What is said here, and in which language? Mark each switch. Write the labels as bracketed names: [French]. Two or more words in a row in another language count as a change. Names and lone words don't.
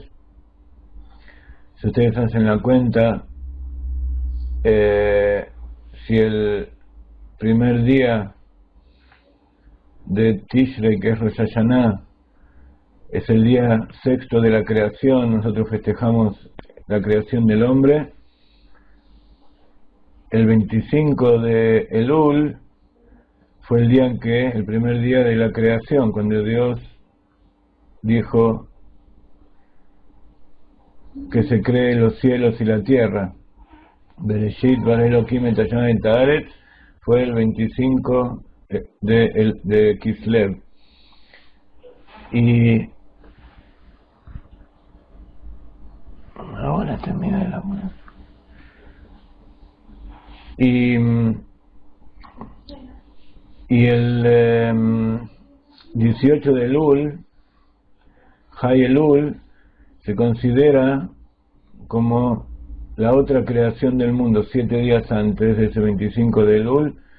[Spanish] Si ustedes hacen la cuenta, si el primer día de Tishrei, que es Rosh Hashanah, es el día sexto de la creación, nosotros festejamos la creación del hombre. El 25 de Elul fue el día en que, el primer día de la creación, cuando Dios dijo que se creen los cielos y la tierra. [Hebrew] בראשית ברא אלוקים את השמים את הארץ, [Spanish] fue el 25 de Kislev. Y ahora termina la música. Y el 18 de Elul, Hay Elul, se considera como la otra creación del mundo, 7 días antes de ese 25 de Elul.